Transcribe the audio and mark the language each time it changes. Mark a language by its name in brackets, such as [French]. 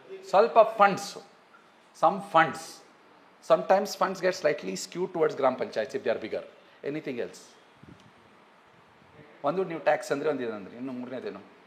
[Kannada] ಸ್ವಲ್ಪ funds, [English] some funds. Sometimes funds get slightly skewed towards gram panchayats if they are bigger. Anything else? [Kannada] ಒಂದು ನೀವು tax ಅಂದರೆ ಒಂದು ಇದಂದ್ರೆ ಇನ್ನು ಮೂರನೇದೇನು?